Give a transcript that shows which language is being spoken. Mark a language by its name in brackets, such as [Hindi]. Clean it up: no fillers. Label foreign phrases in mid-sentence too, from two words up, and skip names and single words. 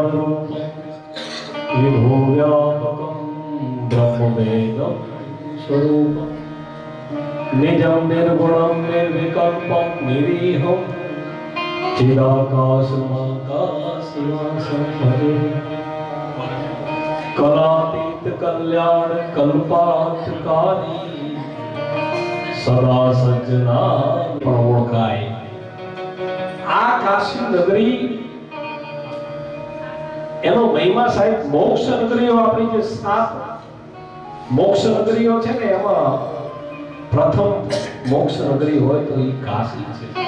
[Sanskrit] रूपं विभो व्यापकं ब्रह्मवेदं स्वरूपं निजं निर्गुणं निर्विकल्पं निरीहं चिदाकाशमाकाशवासं भजे कलातीत कल्याण कल्पांतकारी सदा सज्जना [Gujarati] પણ ઓળખાય। આ કાશી નગરી એનો મહિમા સાહેબ મોક્ષ નગરીઓ આપણી જે 7 મોક્ષ નગરીઓ છે ને એમાં પ્રથમ મોક્ષ નગરી હોય તો એ કાશી છે।